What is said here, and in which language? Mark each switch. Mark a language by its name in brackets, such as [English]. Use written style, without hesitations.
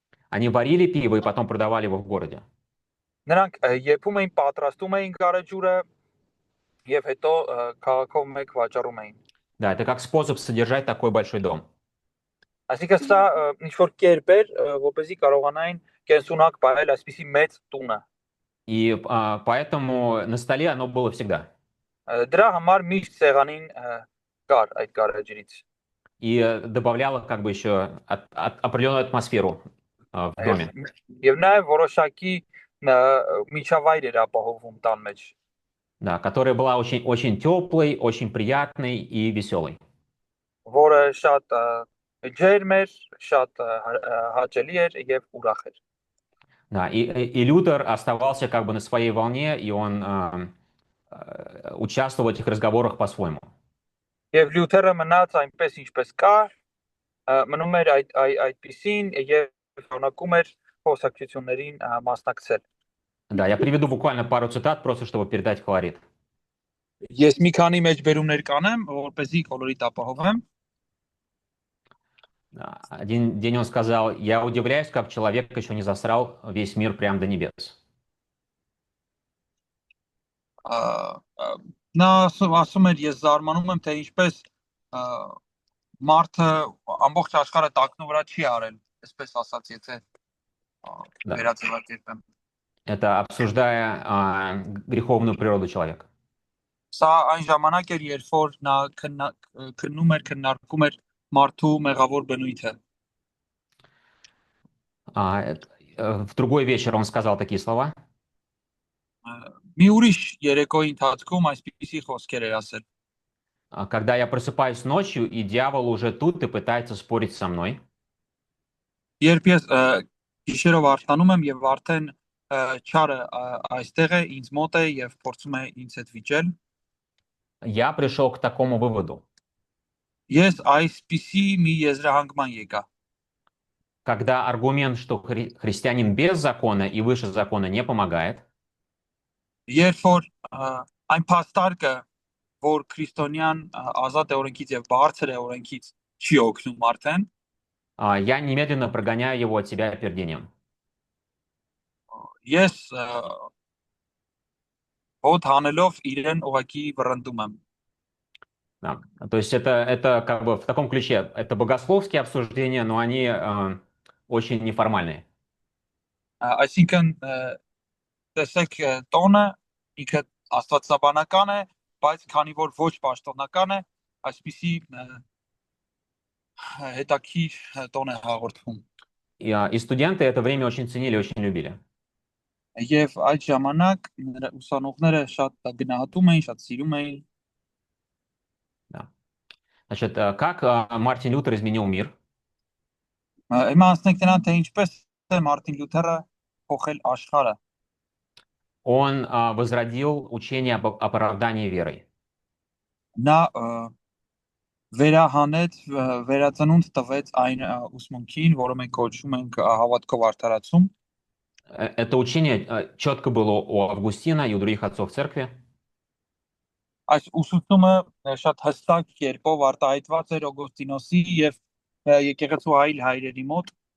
[Russian] Они варили пиво и потом продавали его в городе. [Armenian] Նրանք եփում էին, պատրաստում էին գարեջուրը եւ հետո քաղաքով մեկ վաճառում էին։ [Russian] Да, это как способ содержать такой большой дом. [Armenian] Այսինքն սա ինչ որ կերպ էր, որպեսզի կարողանային կենսունակ պահել այսպիսի մեծ տունը։ [Russian] И поэтому на столе оно было всегда. [Armenian] Դրա համար միշտ սեղանին կար այդ գարեջրից։ [Russian] И добавляло как бы еще определенную атмосферу в доме. [Armenian] Եվ նաև որոշակի միջավայր էր ապահովում տան մեջ։ [Russian] Да, которая была очень теплой, очень приятной и веселой. [Armenian] Որը շատ ջերմ էր, շատ հաճելի էր եւ ուրախ էր։ [Russian] Да, и Лютер оставался как бы на своей волне, и он участвовал в этих разговорах по-своему. [Armenian] Եվ Լյութերը մնաց այնպես ինչպես կար, մնում էր այդպիսին եւ շարունակում էր խոսակցություններին մասնակցել։ [Russian] Да, я приведу буквально пару цитат, просто чтобы передать колорит. [Armenian] Ես մի քանի մեջբերումներ կանեմ, որպեսզի կոլորիտ ապահովեմ։ [Russian] Один день он сказал: «Я удивляюсь, как человек еще не засрал весь мир прямо до небес». [Armenian] Ա, ա, Նա ասում էր, ես զարմանում եմ, թե ինչպես ա, մարդը ամբողջ աշխարհը տակնու վրա չի արել, այսպես ասած, եթե [Russian] Да. [Armenian] վերաձևակերպեմ։ [Russian] Это обсуждая греховную природу человека. [Armenian] Սա այն ժամանակ էր, երբ որ նա քննում էր, քննարկում էր մարդու մեղավոր բնույթը։ [Russian] В другой вечер он сказал такие слова. [Armenian] Մի ուրիշ երեկոյի ընթացքում այսպիսի խոսքեր էր ասել. [Russian] Когда я просыпаюсь ночью, и дьявол уже тут и пытается спорить со мной, [Armenian] Երբ ես գիշերով արթանում եմ եւ արդեն չարը այստեղ է, ինձ մոտ է եւ փորձում է ինձ հետ վիճել, [Russian] я пришел к такому выводу. [Armenian] ես այսպիսի մի եզրահանգման եկա. [Russian] Когда аргумент, что христианин без закона и выше закона не помогает, [Armenian] Երբ որ այն փաստարկը, որ քրիստոնյան ազատ է օրենքից եւ բարձր է օրենքից, չի օգնում արդեն, [Russian] я немедленно прогоняю его от себя пердением. [Armenian] ես հոտ հանելով իրեն ուղակի վռնդում եմ։ [Russian] Да. То есть это как бы в таком ключе. Это богословские обсуждения, но они очень неформальные. [Armenian] Այսինքն տեսեք տոնը ինքը աստվածաբանական է, բայց քանի որ ոչ պաշտոնական է, այսպիսի հետաքրքիր տոն է հաղորդվում։ [Russian] И студенты это время очень ценили, очень любили. [Armenian] Եվ այդ ժամանակ ուսանողները շատ գնահատում էին, շատ սիրում էին։ [Russian] Да. Значит, как Мартин Лютер изменил мир? [Armenian] Հիմա ասենք նրան, թե ինչպես է Մարտին Լյութերը փոխել աշխարհը։ [Russian] Он возродил учение об оправдании верой. [Armenian] Նա վերահանեց, վերածնունդ տվեց այն ուսմունքին, որը մենք կոչում ենք հավատքով արդարացում։ [Russian] Это учение четко было у Августина и у других отцов церкви. [Armenian] Այս ուսուցումը շատ հստակ կերպով արտահայտված էր Օգոստինոսի եւ եկեղեցու այլ հայրերի մոտ։